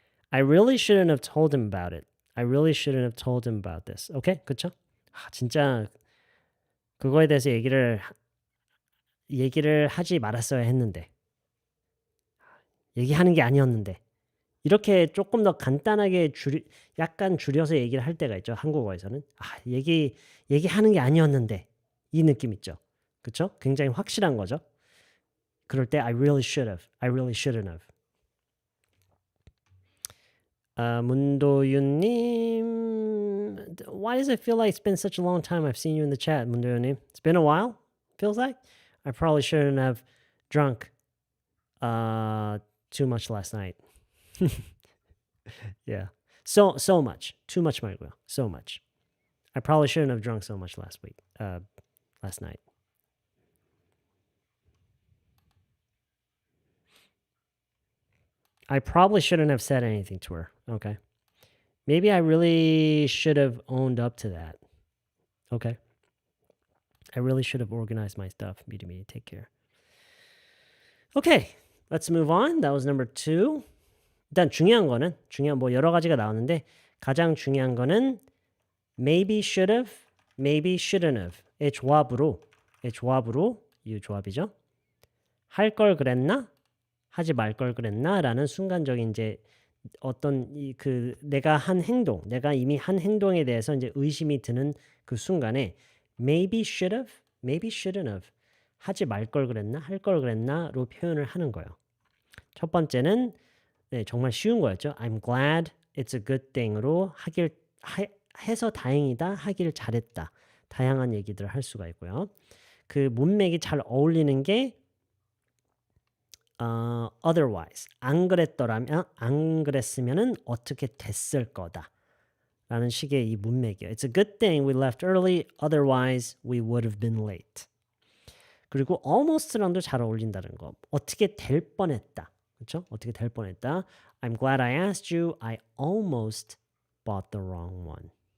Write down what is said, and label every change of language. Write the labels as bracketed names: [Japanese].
[English] I really shouldn't have told him about it. I really shouldn't have told him about this. [Korean] Okay? 그쵸? 아, 진짜 그거에 대해서 얘기를 하지 말았어야 했는데. 얘기하는 게 아니었는데. 이렇게 조금 더 간단하게 약간 줄여서 얘기를 할 때가 있죠. 한국어에서는. 아, 얘기하는 게 아니었는데. 이 느낌 있죠. 그쵸? 굉장히 확실한 거죠. 그럴 때 [English] I really should have. I really shouldn't have. 문도윤님, why does it feel like it's been such a long time I've seen you in the chat, 문도윤님? It's been a while, feels like? I probably shouldn't have drunk too much last night. Yeah. So much. Too much [Korean] 말고요. [English] So much. I probably shouldn't have drunk so much last night. I probably shouldn't have said anything to her. Okay. Maybe I really should have owned up to that. Okay. I really should have organized my stuff. [Korean] 미리미리 [English] take care. Okay. Let's move on. That was number 2. [Korean] 일단 중요한 뭐 여러 가지가 나오는데 가장 중요한 거는 [English] maybe should have, maybe shouldn't have. [Korean] 의 조합으로 이 조합이죠. 할 걸 그랬나? 하지 말 걸 그랬나? 라는 순간적인 이제 어떤 내가 이미 한 행동에 대해서 이제 의심이 드는 그 순간에 [English] maybe should have, maybe shouldn't have. [Korean] 하지 말 걸 그랬나? 할 걸 그랬나?로 표현을 하는 거예요. 첫 번째는 네, 정말 쉬운 거였죠. [English] I'm glad it's a good thing [Korean] 으로 해서 다행이다, 하길 잘했다. 다양한 얘기들을 할 수가 있고요. 그 문맥이 잘 어울리는 게 otherwise 안 그랬으면은 어떻게 됐을 거다 라는 식의 이 문맥이에요. [English] It's a good thing we left early, otherwise we would have been late. [Korean] 그리고 almost랑도 잘 어울린다는 거. 어떻게 될 뻔했다. 그렇죠? 어떻게 될 뻔했다. [English] I'm glad I asked you. I almost bought the wrong one.